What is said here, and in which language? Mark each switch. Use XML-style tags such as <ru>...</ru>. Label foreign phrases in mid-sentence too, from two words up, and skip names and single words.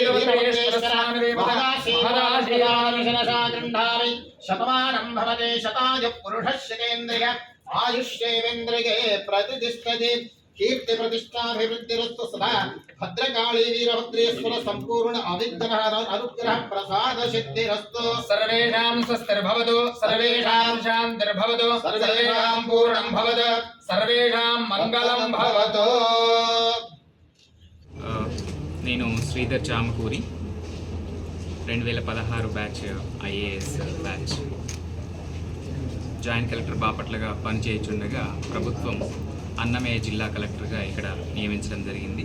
<sa>वीरभद्रेश्वरस्वामिनः शतमानं भवते शतायुः पुरुषः शतेन्द्रिय आयुष्येवेन्द्रिये प्रतिष्ठति कीर्ति प्रतिष्ठाभिवृद्धिरस्तु सदा भद्रकाली वीरभद्रेश्वर संपूर्ण अविघ्न अनुग्रह प्रसाद सिद्धिरस्तु सर्वेषां स्वस्तिर्भवतु सर्वेषां शान्तिर्भवतु सर्वेषां पूर्णं भवतु सर्वेषां मंगलं भवतु।</sa> <te>నేను శ్రీధర్ చామకూరి 2016</te> <en>batch IAS batch joint collector</en> <te>బాపట్లగా పనిచేయుచుండగా ప్రభుత్వం అన్నమయ్య జిల్లా కలెక్టర్గా ఇక్కడ నియమించడం జరిగింది.</te>